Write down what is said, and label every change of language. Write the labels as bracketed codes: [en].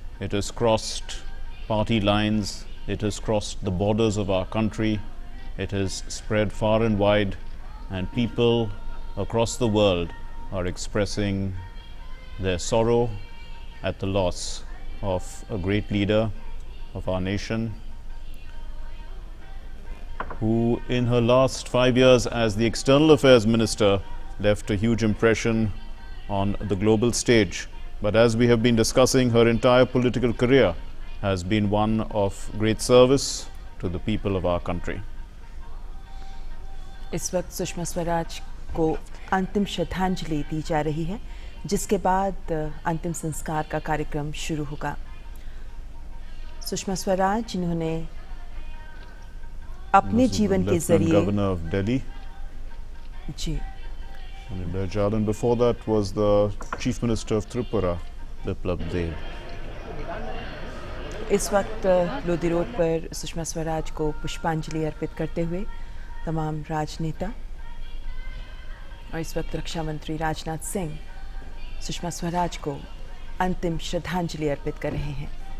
[en] It has crossed party lines, it has crossed the borders of our country, it has spread far and wide, and people across the world are expressing their sorrow at the loss of a great leader of our nation, who in her last 5 years as the External Affairs Minister left a huge impression on the global stage. But as we have been discussing, her entire political career has been one of great service to the people of our country. [hi] इस वक्त सुषमा स्वराज को अंतिम श्रद्धांजलि दी जा रही है, जिसके बाद अंतिम संस्कार का कार्यक्रम शुरू होगा। सुषमा स्वराज जिन्होंने अपने जीवन के जरिए [en] Governor of Delhi. [hi] Ji, [en] And before that was the Chief Minister of Tripura, Biplab Dev. [hi] इस वक्त लोधी रोड पर सुषमा स्वराज को पुष्पांजलि अर्पित करते हुए तमाम राजनेता और इस वक्त रक्षा मंत्री राजनाथ सिंह सुषमा स्वराज को अंतिम श्रद्धांजलि अर्पित कर रहे हैं।